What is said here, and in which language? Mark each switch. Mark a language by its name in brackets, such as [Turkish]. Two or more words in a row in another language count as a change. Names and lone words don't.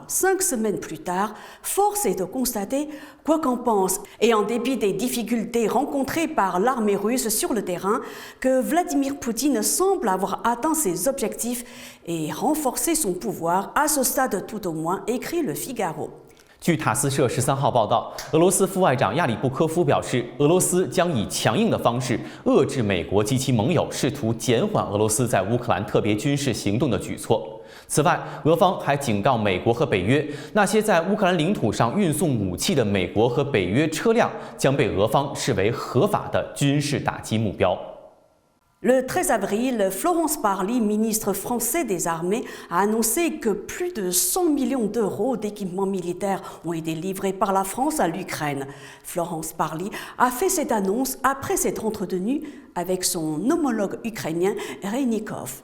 [French] 5 semaines plus tard, force est de constater, quoi qu'en pense, et en dépit des difficultés rencontrées par l'armée russe sur le terrain, que Vladimir Poutine semble avoir atteint ses objectifs et renforcé son pouvoir, à ce stade tout au moins, écrit Le Figaro。 [Chinese] 据塔斯社13号报道，俄罗斯副外长亚里布科夫表示，俄罗斯将以强硬的方式遏制美国及其盟友试图减缓俄罗斯在乌克兰特别军事行动的举措。此外，俄方还警告美国和北约，那些在乌克兰领土上运送武器的美国和北约车辆将被俄方视为合法的军事打击目标。 [French] Le 13 avril, Florence Parly, ministre français des Armées, a annoncé que plus de 100 millions d'euros d'équipements militaires ont été livrés par la France à l'Ukraine. Florence Parly a fait cette annonce après s'être entretenue avec son homologue ukrainien Reinikov.